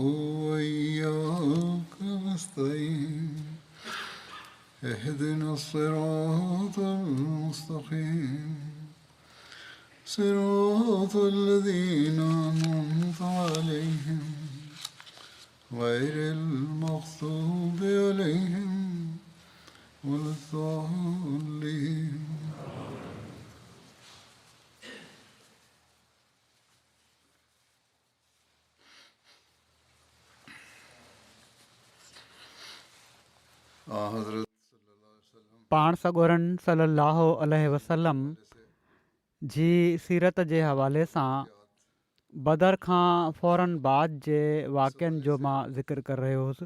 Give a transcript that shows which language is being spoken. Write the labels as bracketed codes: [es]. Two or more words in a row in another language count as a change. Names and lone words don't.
[ar] وإياك نستعين اهدنا الصراط المستقيم صراط الذين أنعمت عليهم غير المغضوب عليهم ولا الضالين. [sd] पाण सॻोरन सलाहु वसलम जी सीरत जे हवाले सां बदर खां फ़ौरन बाद जे वाक़िअनि जो मां ज़िक्र करे रहियो हुउसि।